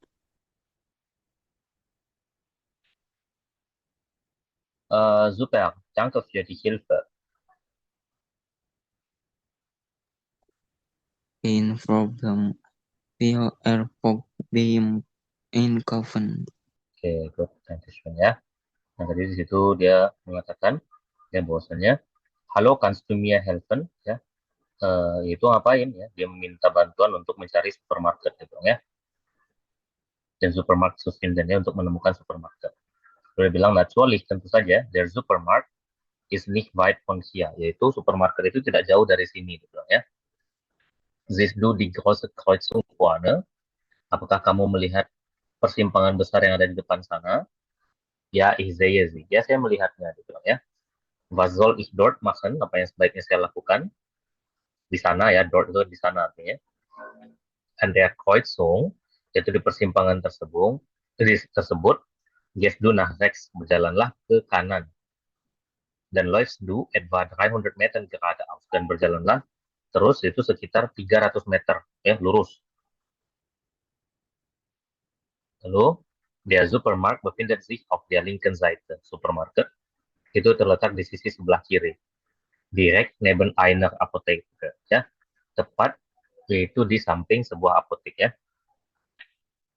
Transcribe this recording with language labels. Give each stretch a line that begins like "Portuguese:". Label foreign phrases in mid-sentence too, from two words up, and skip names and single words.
German: Super, danke für die Hilfe. Kein Problem. Viel Erfolg beim Einkaufen.
English: Oke, good.
Indonesian: Dankeschön ya. Nah, tadi di situ dia mengatakan ya bahwasanya, halo,
German: kannst du mir helfen?
Indonesian: Ya, itu ngapain ya? Dia meminta bantuan untuk mencari supermarket gitu ya. Dan
German: supermarket zu finden
Indonesian: ya, untuk menemukan supermarket. Dia bilang natürlich, tentu saja,
German: der Supermarkt ist nicht weit von hier,
Indonesian: yaitu supermarket itu tidak jauh dari sini gitu ya.
German: Siehst du die große Kreuzung vorne?
Indonesian: Apakah kamu melihat persimpangan besar yang ada di depan sana?
German: Ya, ich sehe sie.
Indonesian: Ya, saya melihatnya gitu ya.
German: Was soll ich dort machen?
Indonesian: Apa yang sebaiknya saya lakukan? Di sana ya, dort itu di sana artinya.
German: An der Kreuzung,
Indonesian: yaitu di persimpangan tersebut,
German: gehst du nach rechts,
Indonesian: berjalanlah ke kanan.
German: Dan läufst du etwa 300 Meter geradeaus,
Indonesian: dan berjalanlah terus itu sekitar 300 meter ya, lurus. Lalu,
German: der Supermarkt befindet sich auf der linken Seite.
Indonesian: Supermarket itu terletak di sisi sebelah kiri.
German: Direkt neben einer Apotheke,
Indonesian: ya. Tepat yaitu di samping sebuah apotek ya.